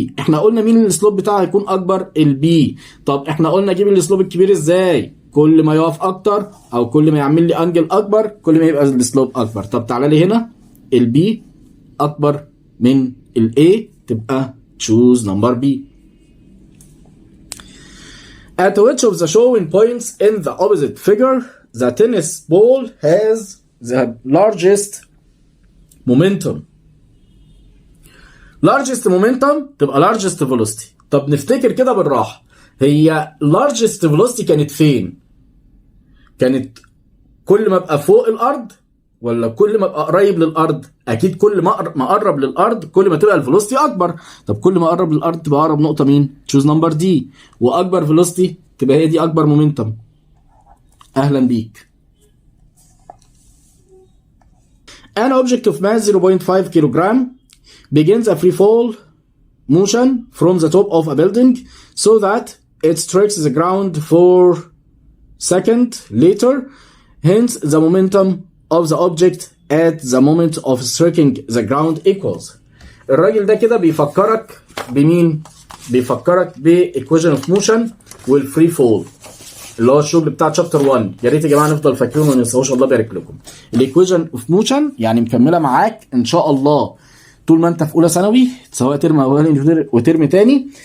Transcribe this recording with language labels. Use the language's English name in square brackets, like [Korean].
[Arabic] احنا قلنا مين السلوب بتاعه هيكون اكبر؟ البي. طب احنا قلنا اجيب السلوب الكبير ازاي؟ كل ما يقف اكتر او كل ما يعمل لي انجل اكبر كل ما يبقى السلوب اكبر. طب تعالى لي هنا البي اكبر من الاي تبقى [English] choose number B. At which of the showing points in the opposite figure the tennis ball has the largest momentum؟ largest momentum [Arabic] تبقى [English] largest velocity. [Arabic] طب نفتكر كده بالراحة، هي [English] largest velocity [Arabic] كانت فين؟ كانت كل ما ابقى فوق الارض ولا كل ما ابقى قريب للارض؟ اكيد كل ما اقرب للارض كل ما تبقى الفيلوسيتي اكبر. طب كل ما اقرب للارض تبقى اقرب نقطة مين؟ [English] choose number D. [Arabic] واكبر فيلوسيتي تبقى هي دي اكبر momentum. اهلا بيك. [English] An object of mass 0.5 kilogram begins a free fall motion from the top of a building so that it strikes the ground 4 seconds later. Hence, the momentum of the object at the moment of striking the ground equals. [Arabic] الراجل ده كده بيفكرك بمين؟ بيفكرك بإيكويشن [English] of motion [Arabic] والفري فول اللي هو الشغل بتاع شابتر 1. يا ريت يا جماعه نفضل فاكرين وما ننساوش، الله يبارك لكم. الايكويشن اوف موشن يعني مكمله معاك ان شاء الله طول ما انت في اولى ثانوي، سواء ترم اولاني وترم تاني.